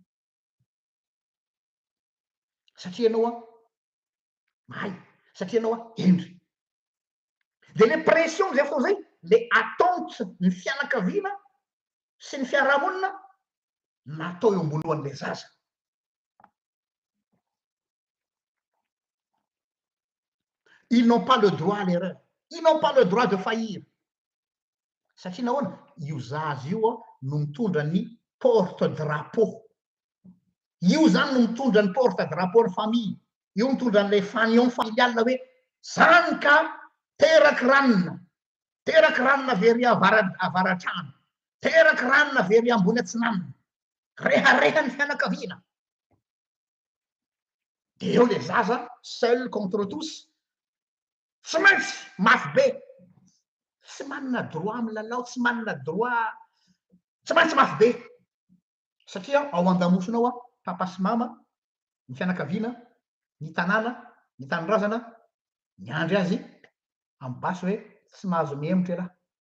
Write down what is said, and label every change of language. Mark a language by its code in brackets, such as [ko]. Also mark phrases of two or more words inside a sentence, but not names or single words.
[mg] Satria ianao mahay, satria ianao endry. De le pression zay fotoana zay, le attente ny fianakaviana sy ny fiarahamonina natao eo ambony lohan'le zaza. [fr] Ils n'ont pas le droit à l'erreur. Ils n'ont pas le droit de faillir. [mg] Satria nahoana? Io zaza io no mitondra ny porte-drapeau. Io zany no mitondra ny porte-drapeau ny famille. Io mitondra an'le fanion familiale hoe zany ka teraky ranona. Teraky ranona very avaratrano. Teraky ranona very ambony atsinanana. Reharehan'ny fianakaviana. De eo le zaza [fr] seul contre tous. [mg] Tsy maintsy mafy be. Tsy manana droit amin'ny lalao, tsy manana droit, tsy maintsy mafy be. Satria ao an-damosonao papa sy mama, ny fianakaviana, ny tanàna, ny tanindrazana, miandry azy amin'ny basy hoe tsy mahazo mihemitra ialahy.